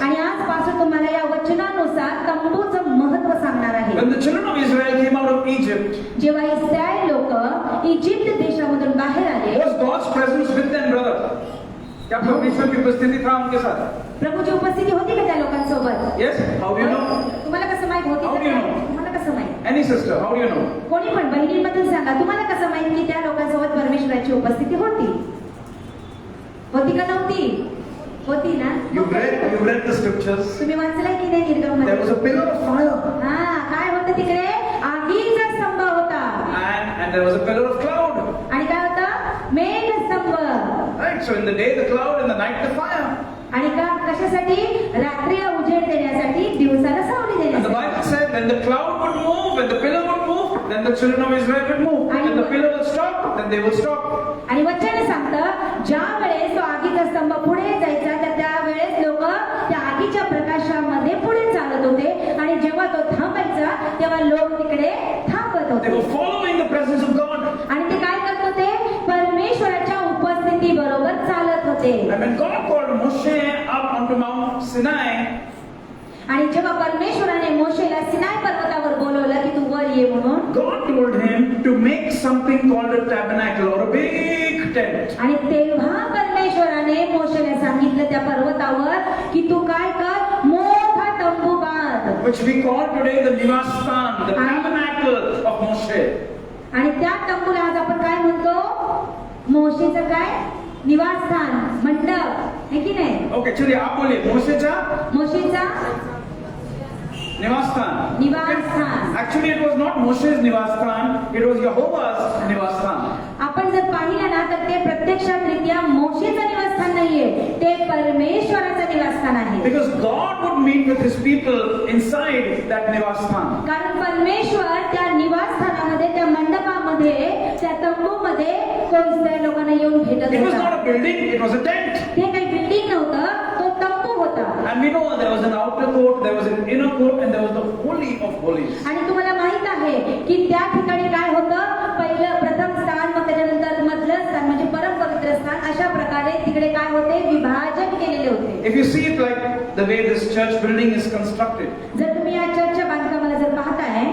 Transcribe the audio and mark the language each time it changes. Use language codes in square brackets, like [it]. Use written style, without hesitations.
[mr] आणि आजपासून तुम्हाला या वचनानुसार तंबूचं महत्व सांगणार आहे. [en] When the children of Israel came out of Egypt, [mr] जेव्हा इस्रायल लोक इजिप्त देशामधून बाहेर आले, [en] was God's presence with them, brother? [hi] क्या परमेश्वर की उपस्थिति था उनके साथ? [mr] प्रभूची उपस्थिती होती का त्या लोकांसोबत? [en] Yes? How do you know? [mr] तुम्हाला कसं माहित होती? [en] How do you know? [mr] तुम्हाला कसं माहित? [en] Any sister, how do you know? [mr] कोणी पण बहिणींमधून सांगा, तुम्हाला कसं माहित की त्या लोकांसोबत परमेश्वराची उपस्थिती होती? होती का नव्हती? होती ना? [en] You've read the scriptures. [mr] तुम्ही वाचलाय की नाही [en] There was [mr] निर्गममध्ये? [en] a pillar of fire [mr] हा, काय होतं तिकडे? आगीचा स्तंभ होता. [en] and there was a pillar of cloud. [mr] आणि काय होतं? मेघस्तंभ. [en] Right? So in the day the cloud, in the night the fire. [mr] आणि का कशासाठी? रात्रीला उजेड देण्यासाठी, दिवसाला सावली [en] And the [mr] देण्यासाठी. [en] Bible said when the cloud would move, when the pillar would move, then the children of Israel would move. When the pillar would stop, then they would stop. [mr] आणि वचन सांगतं, ज्या वेळेस तो आगीचा स्तंभ पुढे जायचा तर त्यावेळेस लोक त्या आगीच्या प्रकाशामध्ये पुढे चालत होते, आणि जेव्हा तो थांबायचा तेव्हा लोक तिकडे थांबत [en] They [mr] होते. [en] were following the presence of God. [mr] आणि ते काय करत होते? परमेश्वराच्या उपस्थिती बरोबर चालत होते. [en] And when God called Moshe up onto Mount Sinai, [mr] आणि जेव्हा परमेश्वराने मोशेला सिनाय पर्वतावर बोलवलं की तू वर ये म्हणून, [en] God told him to make something called a tabernacle or a big tent. [mr] आणि तेव्हा परमेश्वराने मोशेला सांगितलं त्या पर्वतावर की तू काय कर? मोठा तंबू बांध. [en] Which we call today the Nivastan, the tabernacle of Moshe. [mr] आणि त्या तंबूला आज आपण काय म्हणतो? मोशेचं काय? निवासस्थान, मंडप, है की नाही? [hi] Okay, चलिए आप बोलिए [mr] मोशेचा मोशेचा निवासस्थान. निवासस्थान. [en] Actually, it was not Moshe's Nivastan, it was Jehovah's Nivastan. [mr] आपण जर पाहिलं ना तर ते प्रत्यक्षात रित्या मोशेचं निवासस्थान नाहीये, ते परमेश्वराचं निवासस्थान आहे. [en] Because God would meet with His people inside that Nivastan. [mr] कारण परमेश्वर त्या निवासस्थानामध्ये, त्या मंडपामध्ये, त्या तंबूमध्ये तो इस्रायल लोकांना येऊन भेटत [en] It was [mr] होता. [en] not a building, it was a tent. [mr] ते काही बिल्डिंग नव्हतं, तो तंबू होता. [en] And we know there was an outer court, there was an inner court, and there was the Holy of Holies. [mr] आणि तुम्हाला माहित आहे की त्या ठिकाणी काय होतं? पहिलं प्रथम स्थान, मग त्याच्यानंतर मधलं स्थान म्हणजे परम पवित्र स्थान, अशा प्रकारे तिकडे काय होते? विभाजन केलेले होते. [en] If you see it like the way this church building is constructed, [mr] जर तुम्ही या चर्चच्या बांधकामाला जर पाहताय,